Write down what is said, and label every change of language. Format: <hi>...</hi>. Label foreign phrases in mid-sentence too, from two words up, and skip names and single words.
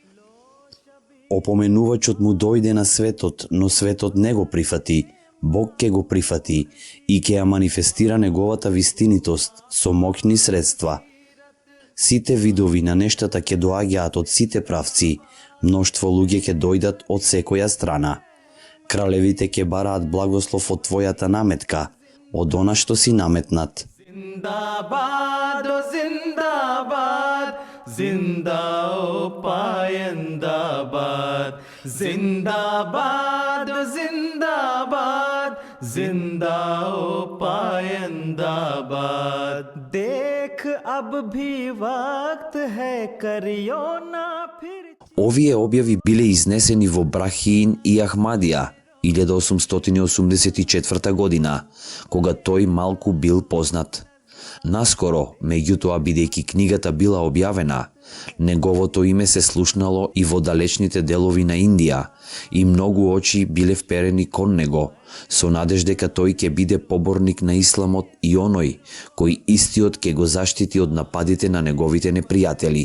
<mk>Опоменувачот му дојде на светот, но светот не го прифати, Бог ќе го прифати и ќе ја манифестира неговата вистинитост со моќни средства. Сите видови на нештата ќе доаѓаат од сите правци, мноштво луѓе ќе дојдат од секоја страна. Кралевите ќе бараат благослов од твојата наметка, од она што си наметнат.</mk> <hi>जिंदाबाद ओ जिंदाबाद, जिंदा ओ पायंदाबाद, जिंदाबाद ओ जिंदाबाद, जिंदा ओ पायंदाबाद। देख अब भी वक्त है करियो ना फिर।</hi> <mk>Овие објави биле изнесени во Брахиин и Ахмадија 1884 година, кога тој малку бил познат. Наскоро, меѓутоа, бидејќи книгата била објавена, неговото име се слушнало и во далечните делови на Индија и многу очи биле вперени кон него, со надеж дека тој ќе биде поборник на исламот и оној кој истиот ќе го заштити од нападите на неговите непријатели.</mk>